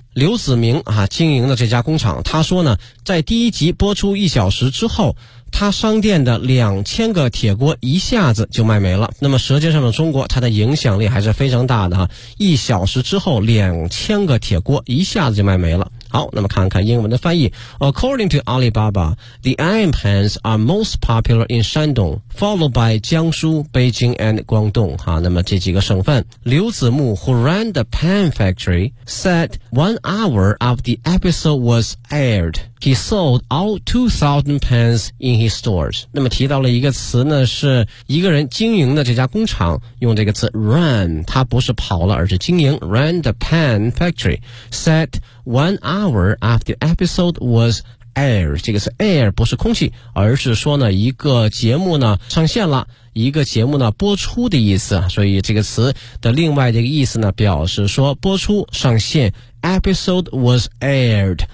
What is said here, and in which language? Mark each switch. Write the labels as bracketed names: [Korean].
[Chinese] 刘子明啊经营的这家工厂，他说呢在第一集播出一小时之后，他商店的2000个铁锅一下子就卖没了。那么舌尖上的中国它的影响力还是非常大的哈，一小时之后2000个铁锅一下子就卖没了。好，那么看看英文的翻译。 [English] According to Alibaba, the iron pans are most popular in Shandong, followed by Jiangsu, Beijing and Guangdong. [Chinese] 那么这几个省份。 [English] 刘子木 who ran the pan factory, said 1 hour after the episode was aired, he sold all 2,000 pans in his stores. [Chinese] 那么提到了一个词呢，是一个人经营的这家工厂，用这个词 run, 他不是跑了而是经营。 [English] Ran the pan factory, said 1 hour after the episode was air， [Chinese] 这个是 air 不是空气，而是说呢一个节目呢上线了，一个节目呢播出的意思，所以这个词的另外这个意思呢表示说播出上线， [English] episode was aired。